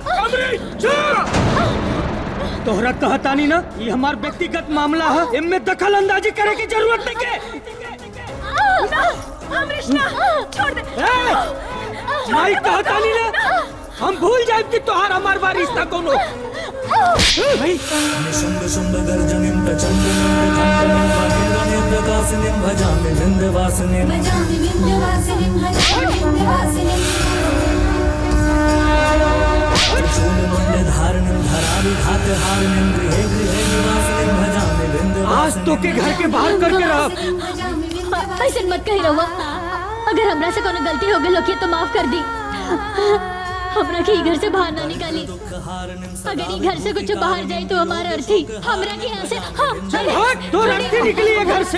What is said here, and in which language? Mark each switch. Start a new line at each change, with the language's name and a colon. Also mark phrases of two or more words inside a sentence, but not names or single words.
Bhojpuri: तोहरा कहतानी ना, ये हमार व्यक्तिगत मामला है, इनमें दखल अंदाजी करे की जरूरत नहीं के। अमरीश ना, छोड़ दे। नहीं कहतानी ना, हम भूल जाए कि तोहार हमार बार रिश्ता कोनो।
Sanskrit: निशुंभ शुंभ गर्जनिं प्रचंडं खंडनं वनेरनिं प्रकाशिनीं भजामि विंध्यवासिनीं शूलमंडलधारिणीं धराविघातहारिणीं गृहे गृहे निवासिनीं भजामि विंध्यवासिनीं।
Bhojpuri: आज तो के घर के बाहर करके रह। ऐसे मत कही रहुआ, अगर हमरा से कोनो गलती हो गई होगी तो माफ कर दी। हमरा के घर से बाहर ना निकाली। अगर ये घर से कुछ बाहर जाए तो हमारा अर्थी हमरा के यहाँ से चल हट, तो अर्थी निकली है घर से।